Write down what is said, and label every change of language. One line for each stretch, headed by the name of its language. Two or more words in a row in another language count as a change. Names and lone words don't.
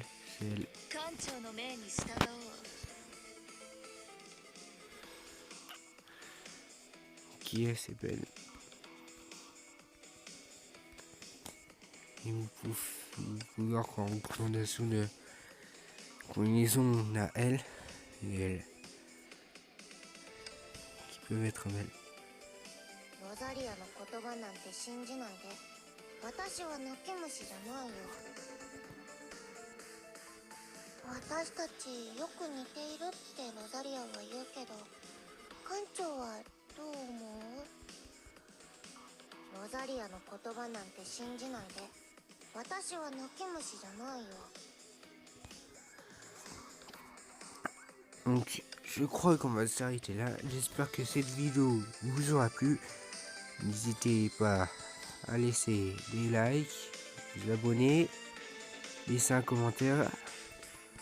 French: C'est elle. Qui est? C'est belle. Et vous pouvez voir qu'en recommandation de combinaison, on a elle et elle. Qui peuvent être belles.
Japanese: ロザリアの言葉なんて信じないで。私は泣き虫じゃないよ。私たちよく似ているってロザリアは言うけど、館長はどう思う？ロザリアの言葉なんて信じないで。私は泣き虫じゃないよ。
French: Donc, je crois qu'on va s'arrêter là. J'espère que cette vidéo vous aura plu. N'hésitez pas à laisser des likes, vous abonner, laisser un commentaire.